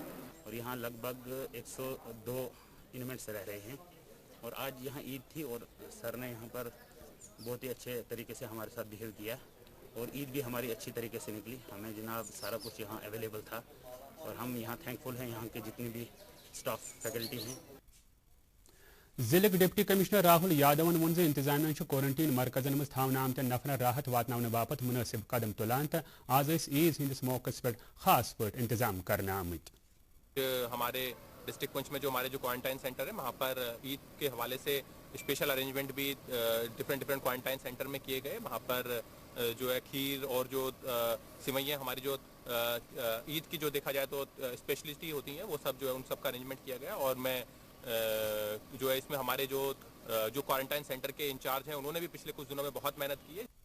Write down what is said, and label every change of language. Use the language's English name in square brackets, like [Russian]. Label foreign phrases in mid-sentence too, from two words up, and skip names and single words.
[Hindi] और यहाँ लगभग 102 इनमेट्स रह रहे हैं और आज यहाँ ईद थी और सर ने यहाँ पर बहुत ही अच्छे तरीके से हमारे साथ बिहेव किया और ईद भी हमारी अच्छी तरीके से निकली हमें जनाब सारा कुछ यहाँ अवेलेबल था और हम यहाँ थैंकफुल हैं यहाँ के जितनी भी [English] staff faculty [Hindi] हैं [Kashmiri] जिले डिप्टी कमिश्नर राहुल यादवन वोन इंतजामिया क्वारंटीन मरकजन मज थावन आमत नफर राहत वातन बापत मुनासिब कदम तुलान तो आज ईद हंदिस मौके पे खास पे इंतजाम करने आमत [Hindi] हमारे डिस्ट्रिक्ट पुंछ में जो हमारे जो क्वारंटाइन सेंटर है वहाँ पर ईद के हवाले से [English] special arrangement [Hindi] भी [English] different quarantine centre [Hindi] में किए गए वहाँ पर जो है खीर और जो सिवैयाँ हमारी जो ईद की जो देखा जाए तो स्पेशलिटी होती हैं वो सब जो है उन सब का अरेंजमेंट किया गया और मैं जो है इसमें हमारे जो [English] quarantine centre [Hindi] के इंचार्ज हैं उन्होंने भी पिछले कुछ दिनों में बहुत मेहनत की है